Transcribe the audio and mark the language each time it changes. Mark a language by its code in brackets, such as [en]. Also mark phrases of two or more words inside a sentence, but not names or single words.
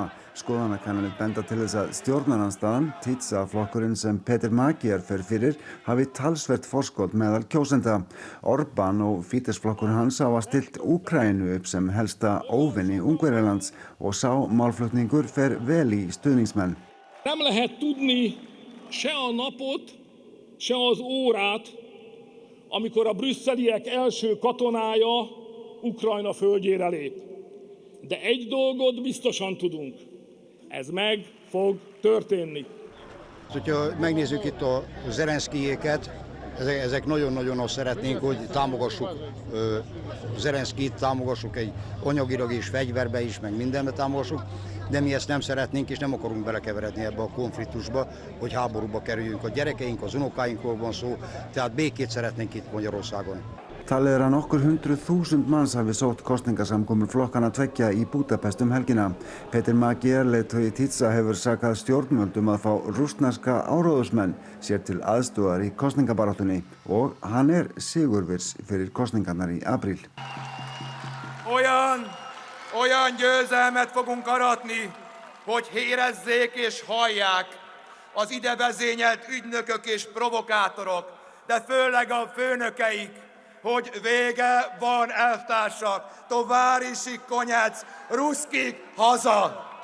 [is] Skoðanakannanir benda til þess að stjórnarandstaðan, Tisza-flokkurinn sem Peter Magyar fer fyrir, hafi talsvert forskot meðal kjósenda. Orbán og Fidesz-flokkurinn hans hafa stillt Úkraínu upp sem helsta óvinni Ungverjalands og sá málflutningur fer vel í stuðningsmenn. [hu] Nem lehet tudni se a napot, se az órát, amikor a brüsszeliek első katonája Ukrajna földjére lép. De egy dolgot biztosan tudunk. Ez meg fog történni. Hogyha megnézzük itt a Zelenszkijéket, ezek nagyon-nagyon azt szeretnénk, hogy támogassuk Zelenszkijt, támogassuk egy anyagilag és fegyverbe is, meg mindenbe támogassuk, de mi ezt nem szeretnénk és nem akarunk belekeveredni ebbe a konfliktusba, hogy háborúba kerüljünk. A gyerekeink, az unokáinkról van szó, tehát békét szeretnénk itt Magyarországon. [is] Talið að nokkur 100.000 manns hafi sótt kosningasamkomur flokkana tveggja í Búdapest helgina. Peter Magyar, leiðtogi Tisza, hefur sakað stjórnvöldum að fá rússneska áróðursmenn sér til aðstoðar í kosningabaráttunni og hann sigurviss fyrir kosningarnar í apríl. [hu] Olyan győzelmet fogunk aratni, hogy érezzék és hallják az ide vezényelt ügynökök és provokátorok, de főleg a főnökeik, hogy vége van, elvtársak, [ru] товарищи конец, [hu] ruszkik haza!